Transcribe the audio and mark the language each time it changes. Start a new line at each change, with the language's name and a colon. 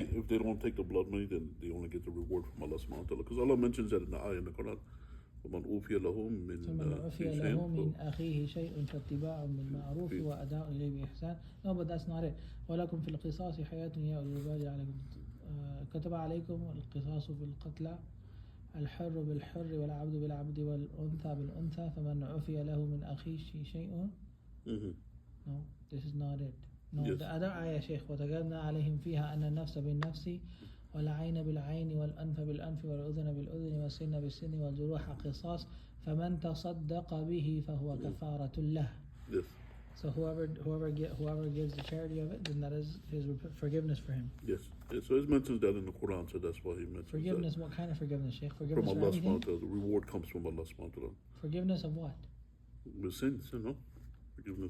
English: if they don't take the blood money, then they only get the reward from Allah subhanahu wa ta'ala, because Allah mentions that in the ayah in the Quran.
Arabic: فمن أوفي له من أخيه شيء فاتباع بالمعروف وأداء إليه بإحسان.
English: No, but that's not it.
Arabic: ولكم في القصاص حياة يا أولي الألباب عليكم كتب عليكم القصاص في القتلى الحر بالحر والعبد بالعبد والأنثى بالأنثى فمن عفي له من أخيه شيء.
English: No, this is not it. No, the other ayah, Shaykh,
Arabic: وتجدنا عليهم فيها أن النفس بالنفس والعين بالعين والأنف بالأنف والأذن بالأذن والسن بالسن والجروح قصاص فمن تصدق به فهو كفارة له.
English: Yes. So whoever gives the charity of it, then that is his forgiveness for him. Yes. So it mentions that in the Quran, so that's why he mentions forgiveness. That. What kind of forgiveness, Sheikh? Forgiveness from Allah subhanahu wa ta'ala. The reward comes from Allah subhanahu wa ta'ala. Forgiveness of what? The sins, Forgiveness